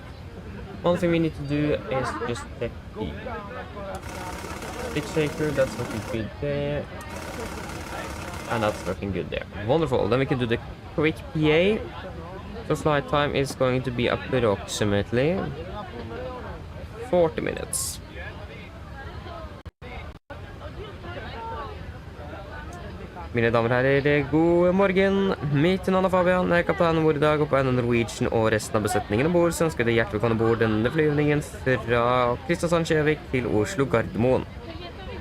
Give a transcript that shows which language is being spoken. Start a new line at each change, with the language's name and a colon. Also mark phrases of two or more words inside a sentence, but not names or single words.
English: One thing we need to do is just check the stick shaker. That's looking good there. And that's looking good there. Wonderful. Then we can do the quick PA. So flight time is going to be approximately 40 minutes.
Norwegian: Mine damer og herrer, god morgen. Mitt navn er Fabian, jeg er kaptein ombord I dag, og på AMD Norwegian og resten av besetningen ombord, så ønsker jeg deg hjertelig velkommen ombord denne flyvningen fra Kristiansand Kjevik til Oslo Gardermoen.